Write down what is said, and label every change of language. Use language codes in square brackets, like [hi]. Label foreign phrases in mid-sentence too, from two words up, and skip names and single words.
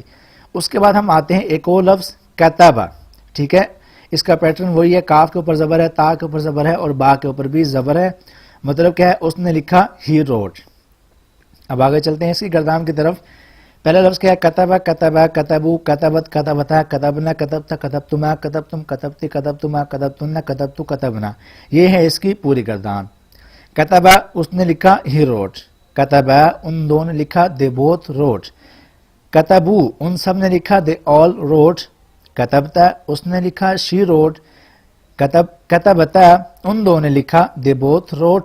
[ur] اس کے بعد ہم آتے ہیں ایک اور لفظ کتبہ. ٹھیک ہے، اس کا پیٹرن وہی ہے، کاف کے اوپر زبر ہے، تا کے اوپر زبر ہے اور با کے اوپر بھی زبر ہے. مطلب کیا ہے؟ اس نے لکھا، [en] he wrote. [ur] اب آگے چلتے ہیں اس کی گردان کی طرف. پہلا لفظ کیا ہے؟ [ar] کتبہ، کتبہ، کتبو، کتبت، کتبتا، کتبنا، کتبتا، کتبتما، کتبتم، کتبتی، کتبتما، کتبتن، کتبتو، کتبنا. [ur] یہ ہے اس کی پوری گردان. کتبہ، اس نے لکھا، [en] he wrote. [ur] کتبہ، ان دونوں نے لکھا، [en] they both wrote. [ur] کتبو، ان سب نے لکھا، [en] they all wrote. [ur] کتبتا، اس نے لکھا، [en] she wrote. [ur] کتبتا، ان دونوں نے لکھا، [en] they both wrote.